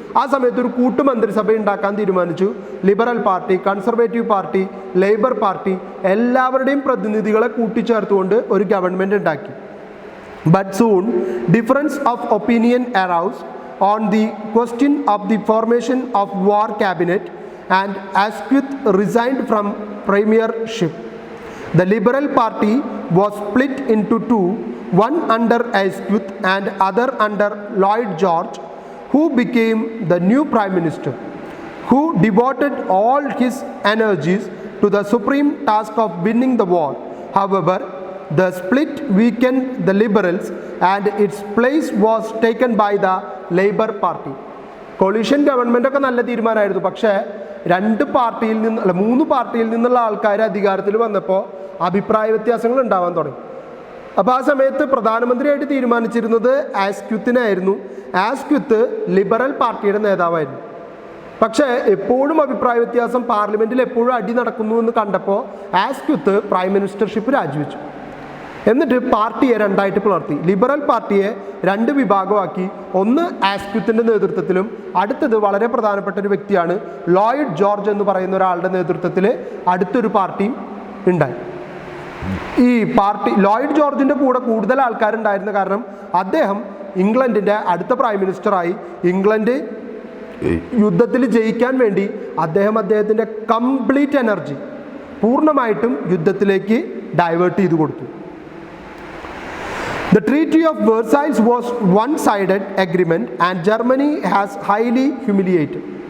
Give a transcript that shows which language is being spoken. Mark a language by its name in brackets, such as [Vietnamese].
[Malayalam] ആ സമയത്ത് ഒരു കൂട്ടുമന്ത്രിസഭ ഉണ്ടാക്കാൻ തീരുമാനിച്ചു. Liberal party, conservative party, labour party എല്ലാവരുടെയും പ്രതിനിധികളെ കൂട്ടിച്ചേർത്തുകൊണ്ട് ഒരു ഗവൺമെൻറ് ഉണ്ടാക്കി. [English] But soon difference of opinion aroused on the question of the formation of war cabinet and Asquith resigned from premiership. The Liberal Party was split into two, one under Asquith and other under Lloyd George, who became the new Prime Minister, who devoted all his energies to the supreme task of winning the war. However, the split weakened the Liberals and its place was taken by the Labour Party. [Malayalam] Collision government ഒക്കെ നല്ല തീരുമാനമായിരുന്നു. പക്ഷേ 3 പാർട്ടിയിൽ നിന്നുള്ള ആൾക്കാർ അധികാരത്തിൽ വന്നപ്പോൾ അഭിപ്രായ വ്യത്യാസങ്ങൾ ഉണ്ടാവാൻ തുടങ്ങി. അപ്പോൾ ആ സമയത്ത് പ്രധാനമന്ത്രിയായിട്ട് തീരുമാനിച്ചിരുന്നത് ആസ്ക്വിത്തിനായിരുന്നു. ആസ്ക്വിത്ത് ലിബറൽ പാർട്ടിയുടെ നേതാവായിരുന്നു. പക്ഷേ എപ്പോഴും അഭിപ്രായ വ്യത്യാസം, പാർലമെൻറ്റിൽ എപ്പോഴും അടി നടക്കുന്നു എന്ന് കണ്ടപ്പോൾ ആസ്ക്വിത്ത് പ്രൈം മിനിസ്റ്റർഷിപ്പ് രാജിവെച്ചു. എന്നിട്ട് പാർട്ടിയെ 2ആയിട്ട് പിളർത്തി. ലിബറൽ പാർട്ടിയെ 2 വിഭാഗമാക്കി. ഒന്ന് ആസ്ക്വിത്തിൻ്റെ നേതൃത്വത്തിലും അടുത്തത് വളരെ പ്രധാനപ്പെട്ട ഒരു വ്യക്തിയാണ് ലോയിഡ് ജോർജ് എന്ന് പറയുന്ന ഒരാളുടെ നേതൃത്വത്തിൽ അടുത്തൊരു പാർട്ടിയും ഉണ്ടായി. ഈ പാർട്ടി ലോയിഡ് ജോർജിൻ്റെ കൂടെ കൂടുതൽ ആൾക്കാരുണ്ടായിരുന്ന കാരണം അദ്ദേഹം ഇംഗ്ലണ്ടിൻ്റെ അടുത്ത പ്രൈം മിനിസ്റ്ററായി. ഇംഗ്ലണ്ട് യുദ്ധത്തിൽ ജയിക്കാൻ വേണ്ടി അദ്ദേഹത്തിൻ്റെ കംപ്ലീറ്റ് എനർജി പൂർണ്ണമായിട്ടും യുദ്ധത്തിലേക്ക് ഡൈവേർട്ട് ചെയ്ത് കൊടുത്തു. [English] The Treaty of Versailles was one-sided agreement and Germany has highly humiliated.